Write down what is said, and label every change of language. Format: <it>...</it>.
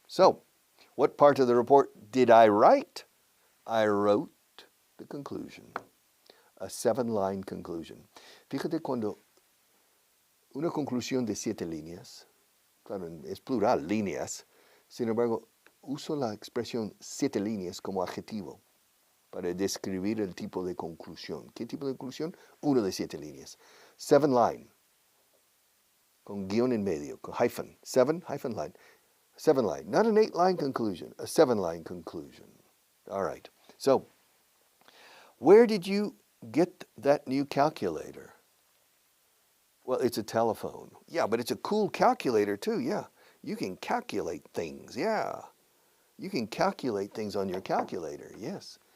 <en>So, what part of the report did I write? I wrote the conclusion, a 7-line conclusion.</en> <es>Fíjate cuando una conclusión de 7 líneas, claro, es plural, líneas, sin embargo, uso la expresión 7 líneas como adjetivo para describir el tipo de conclusión. ¿Qué tipo de conclusión? Uno de 7 líneas. 7-line, con guión en medio, con hyphen,</es> <en>7 hyphen line. 7-line, not an 8-line conclusion, a 7-line conclusion. All right, so where did you get that new calculator? Well, it's a telephone. Yeah, but it's a cool calculator too, yeah. You can calculate things, yeah. You can calculate things on your calculator, yes.</en>